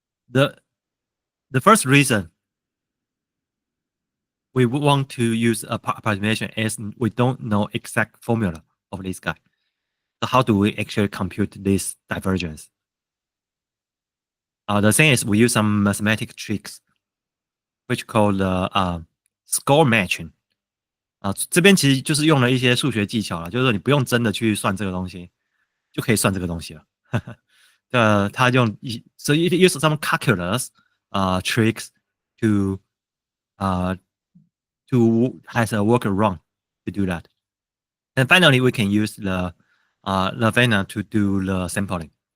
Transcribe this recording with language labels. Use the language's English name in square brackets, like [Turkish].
[English] The first reason we want to use approximation is we don't know exact formula of this guy. So how do we actually compute this divergence? The thing is we use some mathematical tricks, which called score matching. [Chinese] 这边其实就是用了一些数学技巧了，就是说你不用真的去算这个东西，就可以算这个东西了。他用 [English] so you use some calculus tricks to has a workaround to do that. And finally, we can use the Lavena to do the sampling.